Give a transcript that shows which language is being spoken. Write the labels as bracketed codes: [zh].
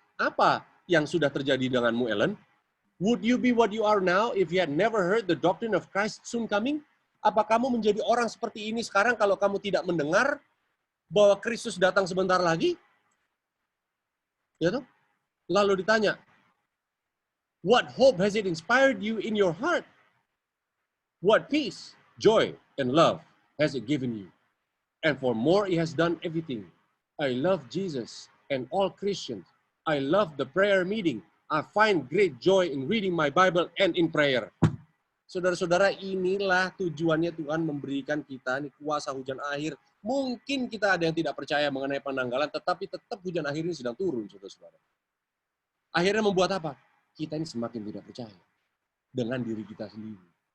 [id] Apa yang sudah terjadi denganmu, Ellen? [en] Would you be what you are now if you had never heard the doctrine of Christ soon coming? [id] Apa kamu menjadi orang seperti ini sekarang kalau kamu tidak mendengar bahwa Kristus datang sebentar lagi? Ya toh? Lalu ditanya, [en] what hope has it inspired you in your heart? What peace, joy, and love has it given you? And for more, it has done everything. I love Jesus and all Christians. I love the prayer meeting. I find great joy in reading my Bible and in prayer. [id] Saudara-saudara, inilah tujuannya Tuhan memberikan kita ini kuasa hujan akhir. Mungkin kita ada yang tidak percaya mengenai penanggalan, tetapi tetap hujan akhir ini sedang turun, saudara-saudara. Akhirnya membuat apa? Kita ini semakin tidak percaya dengan diri kita sendiri.